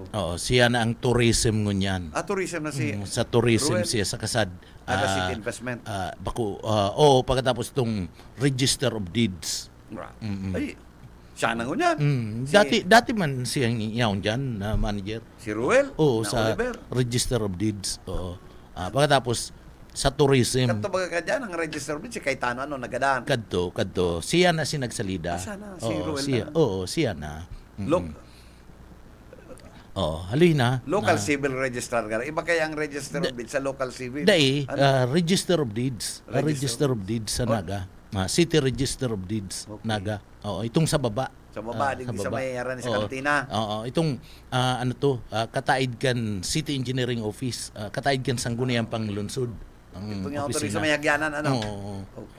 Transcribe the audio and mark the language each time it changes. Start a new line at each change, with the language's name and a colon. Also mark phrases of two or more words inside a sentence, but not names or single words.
Bikol: Oo, siya na ang tourism ngunyan. Tourism na si sa tourism Ruel. Siya sa kasad. Naga City Investment. Pagkatapos itong Register of Deeds. Ay, siya na ngunyan. Dati man siyang yaon dyan na manager. Si Ruel? Oo, na sa Oliver. Register of Deeds. Oo. Pagkatapos sa tourism. Kanto baga ka dyan, ang register of deeds, si Cayetano, nagadaan. Kadto. Siya na sinagsalida. Sana, si Ruel siya, na. Oo, siya na. Halina. Local civil registrar ka. Iba kaya ang register of deeds sa local civil? Register of Deeds. Register of Deeds sa Naga. City Register of Deeds, Naga. Itong sa baba. Sa baba, sa may yaran sa kantina. Itong, kataid kan City Engineering Office. Kataid kan Sangguniang Panglunsod. Itong yung authority sa mayagyanan, Okay.